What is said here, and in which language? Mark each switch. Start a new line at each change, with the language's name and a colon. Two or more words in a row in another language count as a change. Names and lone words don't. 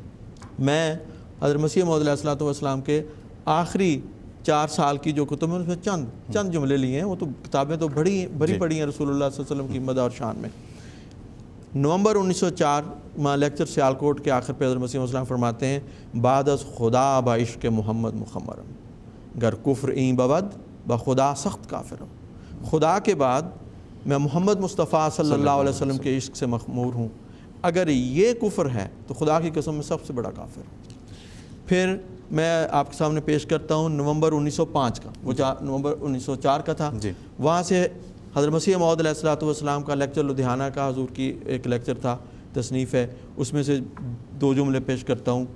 Urdu: میں حضرت مسیح موعود
Arabic: علیہ السلام
Urdu: کے آخری 4 سال کی جو کتب ہیں اس میں چند جملے لیے ہیں، وہ تو کتابیں تو بڑی پڑھی ہیں رسول اللہ
Arabic: صلی اللہ علیہ وسلم
Urdu: کی مدح اور شان میں۔ نومبر 1904 میں لیکچر سیالکوٹ کے آخر پہ حضرت مسیح
Arabic: علیہ السلام
Urdu: فرماتے ہیں،
Persian: بعد از خدا با عشق محمد مخمرم گر کفر این بود بخدا سخت کافرم۔
Urdu: خدا کے بعد میں محمد مصطفیٰ
Arabic: صلی اللہ علیہ وسلم
Urdu: کے عشق سے مخمور ہوں، اگر یہ کفر ہے تو خدا کی قسم میں سب سے بڑا کافر ہوں۔ پھر میں آپ کے سامنے پیش کرتا ہوں نومبر 1905 کا، وہ نومبر 1904 کا تھا، وہاں سے حضرت مسیح موعود
Arabic: علیہ السلام
Urdu: کا لیکچر لدھیانہ کا حضور کی ایک لیکچر تھا، تصنیف ہے، اس میں سے 2 جملے پیش کرتا ہوں۔